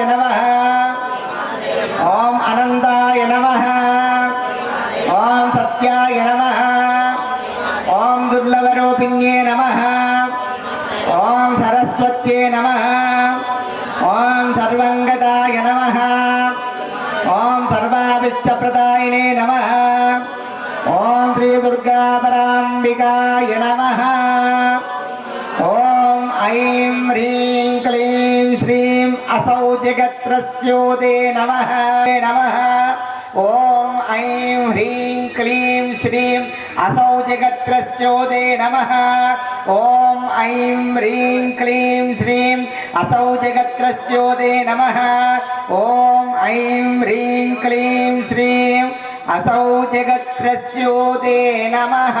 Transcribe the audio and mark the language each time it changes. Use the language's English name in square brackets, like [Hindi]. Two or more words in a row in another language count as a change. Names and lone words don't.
[Sanskrit] నమః ఓం అనంతాయ నమః ఓం సత్యాయ నమః ఓం దుర్లభరూపిణ్యే నమః ఓం సరస్వత్యే నమః ఓం సర్వంగతాయ నమః ఓం సర్వాభీష్టప్రదాయినే నమః ఓం శ్రీ దుర్గాపరాంబికాయ నమః ఓం ఐం హ్రీం క్లీం శ్రీం असौ जगत्प्रस्योते नमः नमः ओम ऐं ह्रीं क्लीं श्रीं असौ जगत्रस्योदे नमः ॐ ऐं ह्रीं क्लीं श्रीं असौ जगत्रस्योदे नमः ॐ ऐं ह्रीं क्लीं श्रीं असौ जगत्रस्योदे नमः।